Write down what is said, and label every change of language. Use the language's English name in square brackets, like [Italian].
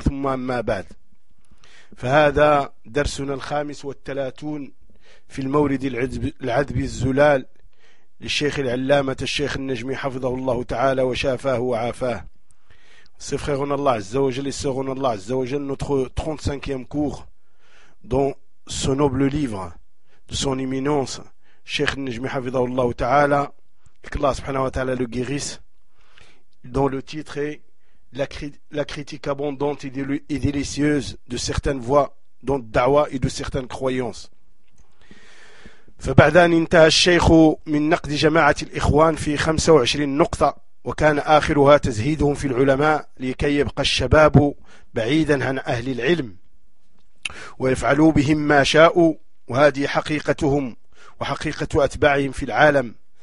[Arabic] ثم أما بعد، فهذا درسنا 35 في المورد العذب الزلال للشيخ العلامة الشيخ النجمي حفظه الله تعالى وشافاه وعافاه. سيفخيرون الله عز وجل، سيفخيرون الله عز وجل. [French] notre 35e cours dans ce noble livre de son éminence Cheikh Najmi [Arabic] حفظه الله تعالى، [French] الله سبحانه وتعالى le guérisse، dont le titre est la critique abondante et délicieuse de certaines voies dont dawa et de certaines croyances. [Arabic] فبعد أن انتهى الشيخ من نقد جماعة الإخوان في 25 نقطة، وكان آخرها تزهيدهم في العلماء لكي يبقى الشباب بعيدا عن أهل العلم ويفعلوا بهم ما شاءوا، وهذه حقيقتهم وحقيقة أتباعهم في العالم.